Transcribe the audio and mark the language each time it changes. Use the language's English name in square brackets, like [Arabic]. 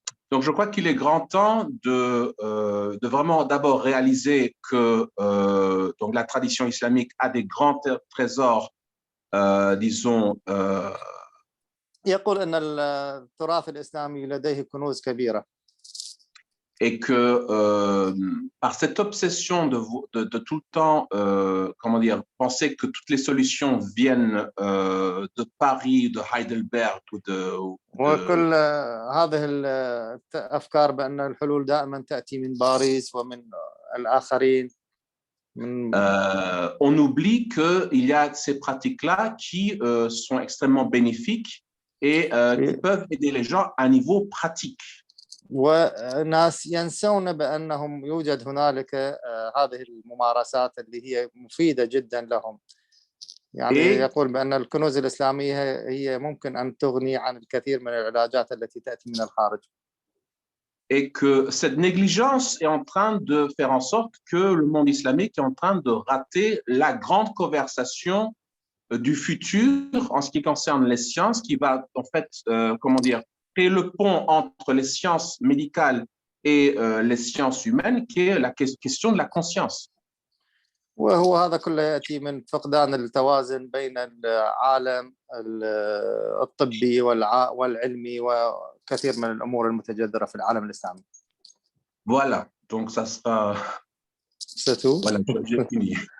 [French] Donc, je crois qu'il est grand temps de vraiment d'abord réaliser que donc la tradition islamique a des grands trésors, disons. [Arabic] يقول أن التراث الإسلامي لديه كنوز كبيرة. [French] Et que par cette obsession de tout le temps, comment dire, penser que toutes les solutions viennent de Paris, de Heidelberg ou de [Arabic] وكل هذه الأفكار بأن الحلول دائما تأتي من باريس ومن الآخرين. [French] On oublie qu'il y a ces pratiques-là qui sont extrêmement bénéfiques et qui peuvent aider les gens à niveau pratique. [Arabic] وناس ينسون بأنهم يوجد هنالك هذه الممارسات اللي هي مفيدة جدا لهم. يعني يقول بأن الكنوز الإسلامية هي ممكن أن تغني عن الكثير من العلاجات التي تأتي من الخارج. [French] Et que cette négligence est en train de faire en sorte que le monde islamique est en train de rater la grande conversation du futur en ce qui concerne les sciences, qui va en fait, comment dire, créer le pont entre les sciences médicales et les sciences humaines, qui est la question de la conscience. [Arabic] وهو هذا كله يأتي من فقدان التوازن بين العالم الطبي والعلمي وكثير من الأمور المتجذرة في العالم الإسلامي. [French] Voilà, donc ça sera. C'est tout. Voilà, j'ai fini.